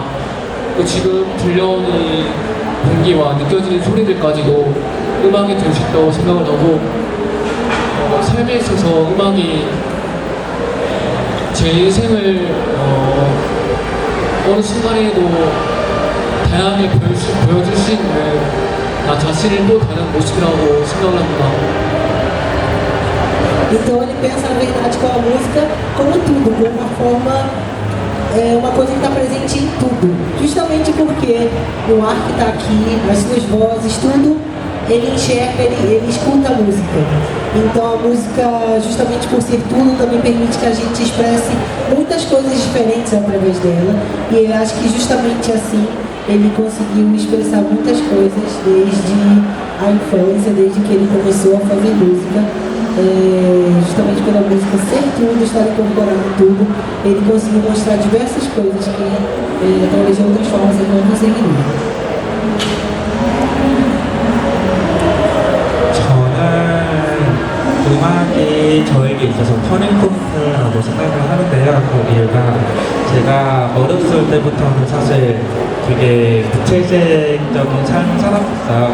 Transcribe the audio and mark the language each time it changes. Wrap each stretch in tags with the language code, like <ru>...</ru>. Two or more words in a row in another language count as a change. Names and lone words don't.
<ko>또 지금 들려오는 이 공기와 느껴지는 소리들까지도 음악이 될 수 있다고 생각을 하고 삶에 있어서 음악이 제 인생을 어느 순간에도 다양하게 보여줄 수 있는 나 자신을 또 다른 모습이라고 생각을 합니다.</ko> <pt>Então ele pensa na verdade com a música como tudo, como uma forma, uma coisa que está presente em tudo. Justamente porque o ar que está aqui, as suas vozes, tudo, ele enxerga, ele escuta a música. Então a música, justamente por ser tudo, também permite que a gente expresse muitas coisas diferentes através dela. E ele acha que justamente assim ele conseguiu expressar muitas coisas desde a infância, desde que ele começou a fazer música. Justamente pela música ser tudo, estar incorporado em tudo, ele conseguiu mostrar diversas coisas que através de outras formas ele não conseguiria.</pt> <ko>저는 음악이 저에게 있어서 터닝포인트라고 생각을 하는데요. 그 이유가 제가 어렸을 때부터는 사실 되게 구체적인 삶을 살았어요.</ko>